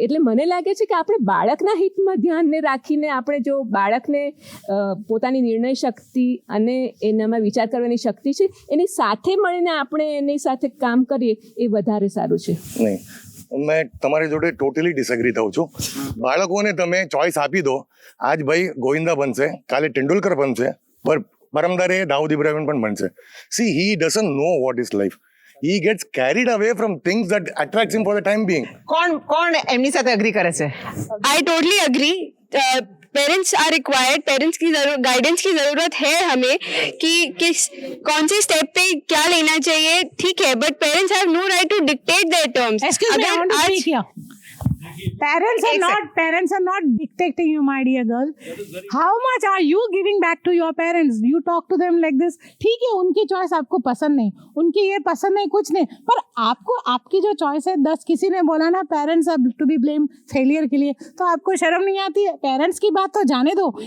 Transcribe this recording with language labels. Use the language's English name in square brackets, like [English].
[Gujarati] એટલે મને લાગે છે કે આપણે બાળકના હિતમાં ધ્યાનને રાખીને આપણે જો બાળકને પોતાની નિર્ણય શક્તિ અને એનામાં વિચાર કરવાની શક્તિ છે, એની સાથે મળીને આપણે એની સાથે કામ કરીએ, એ વધારે સારું છે. નહીં, મેં તમારી જોડે ટોટલી ડિસએગ્રી થઉં છું. બાળકોને તમે ચોઈસ આપી દો, આજ ભાઈ ગોવિંદા બનશે, કાલે તેંડુલકર બનશે, પર પરમદારે દાઉદ ઇબ્રાહિમ પણ બનશે. [English] See, he doesn't know what is life. He gets carried away from things that attracts him for the time being. [Gujarati] કોણ એમની સાથે અગ્રી કરે છે? [English] I totally agree. Parents are required, [Hindi] parents की गाइडेंस की ज़रूरत है हमें कि कौन से स्टेप पे क्या लेना चाहिए. ठीक है, [English] But parents have no right to dictate their terms. Parents are not dictating you, my dear girl. How much are you giving back to your parents? You talk to them like this. [Hindi] ठीक है, उनकी choice आपको पसंद नहीं, उनकी ये पसंद नहीं, कुछ नहीं, पर आपको आपकी जो चॉइस है, 10 किसी ने बोला ना [English] parents are to be blame [Hindi] failure के लिए, तो आपको शर्म नहीं आती है? पेरेंट्स की बात तो जाने दो.